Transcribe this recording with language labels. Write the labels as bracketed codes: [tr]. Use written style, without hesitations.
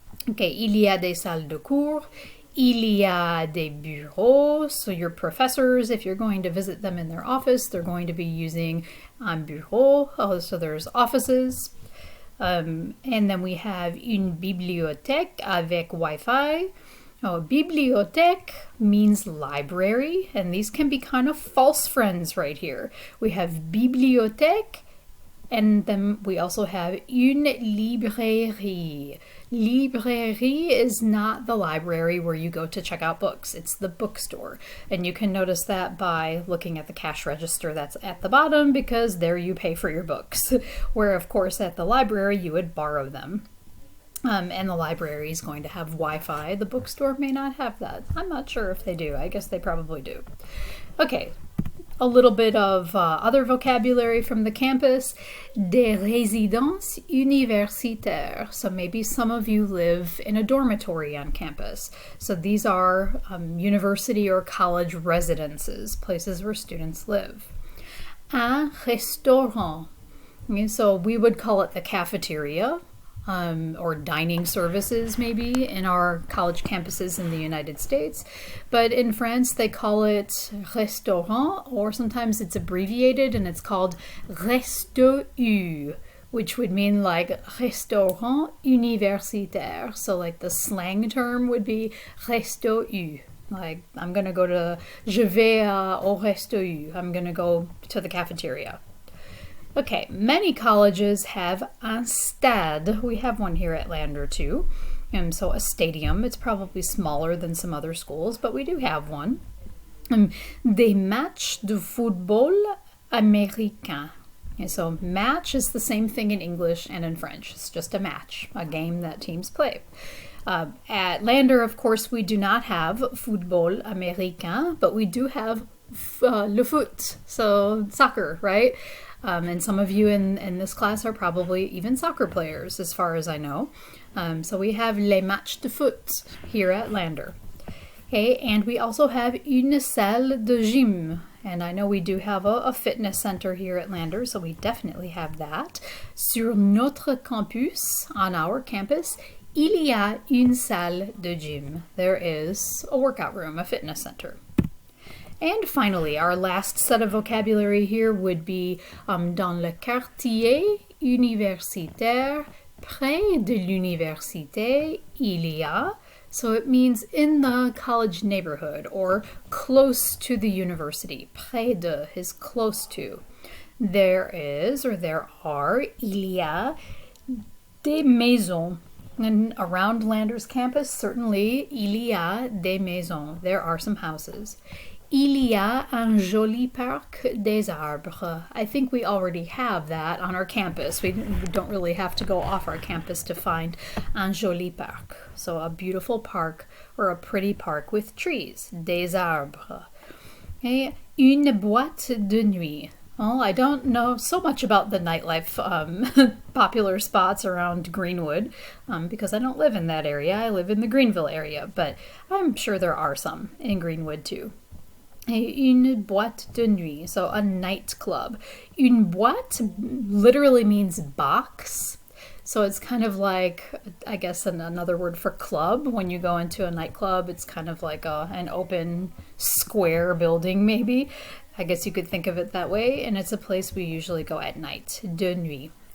[fr] Okay, il y a des salles de cours. Il y a des bureaux, [en] so your professors, if you're going to visit them in their office, they're going to be using un bureau, so there's offices. And then we have [fr] une bibliothèque avec Wi-Fi. [en] Bibliothèque means library, and these can be kind of false friends right here. We have bibliothèque, and then we also have une librairie. Librairie is not the library where you go to check out books. It's the bookstore. And you can notice that by looking at the cash register that's at the bottom, because there you pay for your books. Where, of course, at the library you would borrow them. And the library is going to have Wi-Fi. The bookstore may not have that. I'm not sure if they do. I guess they probably do. Okay. A little bit of other vocabulary from the campus. [fr] Des résidences universitaires. [en] So maybe some of you live in a dormitory on campus. So these are university or college residences, places where students live. Un restaurant. Okay, so we would call it the cafeteria. Or dining services maybe in our college campuses in the United States. But in France, they call it restaurant, or sometimes it's abbreviated and it's called resto U, which would mean like restaurant universitaire. So like the slang term would be resto U. Like I'm going to go to, [fr] je vais au resto U. [en] I'm going to go to the cafeteria. Okay, many colleges have un stade. We have one here at Lander too. So a stadium. It's probably smaller than some other schools, but we do have one. [fr] Des matchs de football américain. [en] And so match is the same thing in English and in French. It's just a match, a game that teams play. At Lander, of course, we do not have football américain, but we do have le foot, so soccer, right? And some of you in this class are probably even soccer players, as far as I know. So we have [fr] les matchs de foot [en] here at Lander. Okay, and we also have [fr] une salle de gym. [en] And I know we do have a fitness center here at Lander, so we definitely have that. [fr] Sur notre campus, [en] on our campus, [fr] il y a une salle de gym. [en] There is a workout room, a fitness center. And finally, our last set of vocabulary here would be [fr] dans le quartier universitaire Près de l'université, il y a. [en] So it means in the college neighborhood or close to the university. Près de is close to. There is or there are, [fr] il y a des maisons. [en] And around Landers campus, certainly, [fr] il y a des maisons. [en] There are some houses. [fr] Il y a un joli parc des arbres. [en] I think we already have that on our campus. We don't really have to go off our campus to find un joli parc. So a beautiful park or a pretty park with trees. [fr] Des arbres. Okay. Une boîte de nuit. [en] Well, I don't know so much about the nightlife popular spots around Greenwood because I don't live in that area. I live in the Greenville area, but I'm sure there are some in Greenwood too. [fr] Une boîte de nuit, [en] so a nightclub. Une boîte literally means box. So it's kind of like, I guess, another word for club. When you go into a nightclub, it's kind of like an open square building, maybe. I guess you could think of it that way. And it's a place we usually go at night, de nuit.